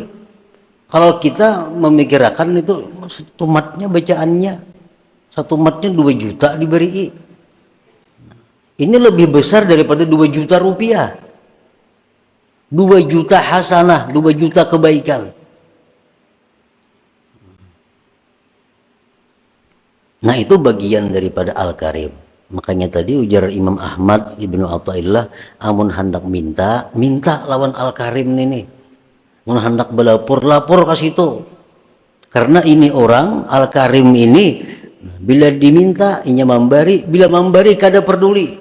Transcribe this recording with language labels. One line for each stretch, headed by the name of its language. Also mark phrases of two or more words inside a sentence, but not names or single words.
Indonesian: Kalau kita memikirkan itu satu matnya bacaannya, satu matnya 2 juta diberi. Ini lebih besar daripada 2 juta rupiah. 2 juta hasanah, 2 juta kebaikan. Nah itu bagian daripada Al-Karim.
Banjar: Makanya tadi ujar Imam Ahmad Ibnu Athaillah, amun hendak minta lawan Al-Karim ini. Mun hendak belapor, lapor ke situ. Karena ini orang Al-Karim ini bila diminta inya memberi, bila memberi kada peduli.